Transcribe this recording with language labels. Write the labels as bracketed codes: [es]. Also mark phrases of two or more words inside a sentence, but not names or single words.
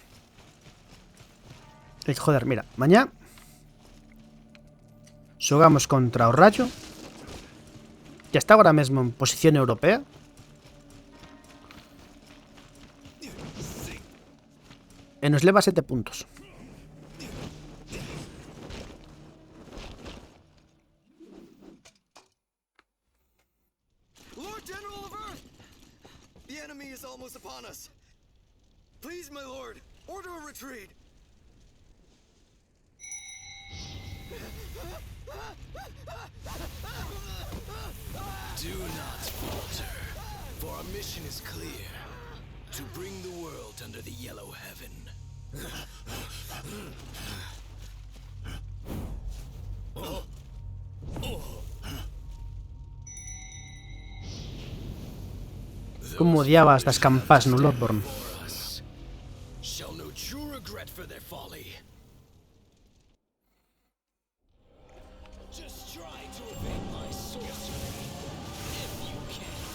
[gl] E joder, mira, mañá xogamos contra o Rayo, que está agora mesmo en posición europea. E nos leva 7 puntos. [en] Lord General of Earth! The enemy is almost upon us. Please, my lord, order a retreat. Do not falter, for our mission is clear. To bring the world under the yellow heaven. [gl] Como odiaba as das campás no Bloodborne. [en] Shall know true regret for their folly. Just try to evade my sorcery, if you can.